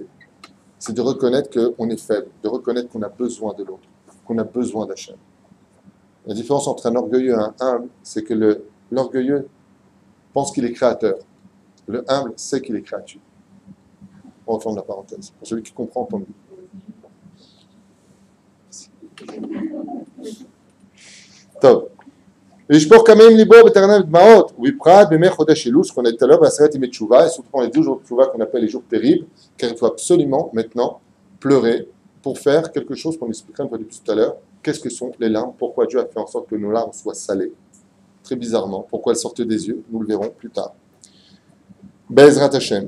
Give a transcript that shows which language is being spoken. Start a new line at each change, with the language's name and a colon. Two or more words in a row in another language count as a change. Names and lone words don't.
French: C'est de reconnaître qu'on est faible, de reconnaître qu'on a besoin de l'autre, qu'on a besoin d'Hachem. La différence entre un orgueilleux et un humble, c'est que l'orgueilleux pense qu'il est créateur. Le humble sait qu'il est créature. On referme la parenthèse. Pour celui qui comprend, tant mieux.
Hebrew: טוב. וישפוך כמים ליבו ותרנם דמעות, ובפרט בימי חודש אלול,
French: ce qu'on a dit tout à l'heure,
Hebrew: בעשרת ימי תשובה,
French: et surtout dans les 12 jours de tchouva qu'on appelle les jours terribles, car il faut absolument maintenant pleurer pour faire quelque chose qu'on expliquera une fois de plus tout à l'heure. Qu'est-ce que sont les larmes? Pourquoi Dieu a fait en sorte que nos larmes soient salées? Très bizarrement. Pourquoi elles sortent des yeux? Nous le verrons plus tard.
Hebrew: בעזרת השם.